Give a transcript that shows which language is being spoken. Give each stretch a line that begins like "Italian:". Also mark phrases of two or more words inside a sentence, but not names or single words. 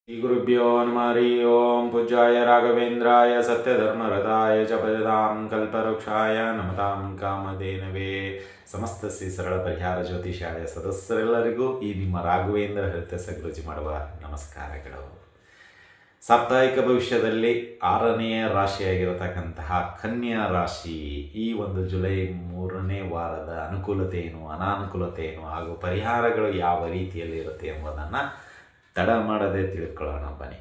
Sanskrit: श्रीगुरुभ्यो नमः हरि ओं पूज्याय राघवेन्द्राय सत्यधर्मरताय च भजतां कल्पवृक्षाय नमतां ಕಾಮಧೇನವೇ
Kannada: ಸಮಸ್ತ ಶ್ರೀ ಸರಳ ಪರಿಹಾರ ಜ್ಯೋತಿಷಾಲಯ ಸದಸ್ಯರೆಲ್ಲರಿಗೂ ಈ ನಿಮ್ಮ ರಾಘವೇಂದ್ರ ಹರಿತ ಸಗುರುಜಿ ಮಾಡುವ ನಮಸ್ಕಾರಗಳು. ಸಾಪ್ತಾಹಿಕ ಭವಿಷ್ಯದಲ್ಲಿ 6ನೇ ರಾಶಿಯಾಗಿರತಕ್ಕಂತಹ ಕನ್ಯಾ ರಾಶಿ ಈ ಒಂದು ಜುಲೈ 3ನೇ ವಾರದ ಅನುಕೂಲತೆ ಏನು, ಅನಾನುಕೂಲತೆ ಏನು ಹಾಗೂ ಪರಿಹಾರಗಳು ಯಾವ ರೀತಿಯಲ್ಲಿ ಇರುತ್ತೆ ಎಂಬುದನ್ನು ತಡ ಮಾಡದೆ ತಿಳ್ಕೊಳ್ಳೋಣ ಬನ್ನಿ.